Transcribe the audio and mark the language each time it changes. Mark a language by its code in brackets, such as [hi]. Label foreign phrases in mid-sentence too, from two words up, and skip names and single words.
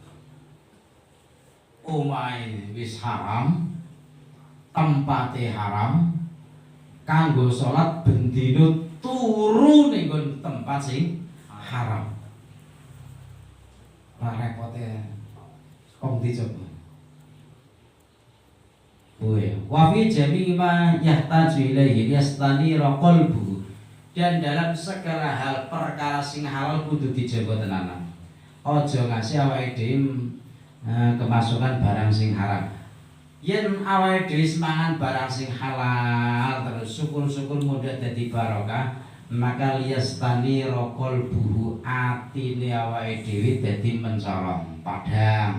[jv] Omahe wis haram, tempate haram, kanggo salat bendina turu ning tempat sing haram. Ora repote kok dicoba. [ar] وفي جميع ما يحتاج إليه يستنير قلبه. [id] Dan dalam segala hal perkara [jv] sing halal kudu dijaga tenanan. Aja ngasih awake dhewe kemasukan barang sing haram. Yen awake dhewe semangan barang sing halal terus syukur-syukur mudah dadi barokah, maka [ar] يستنير قلبه, [jv] atine awake dhewe dadi mencolong, padhang.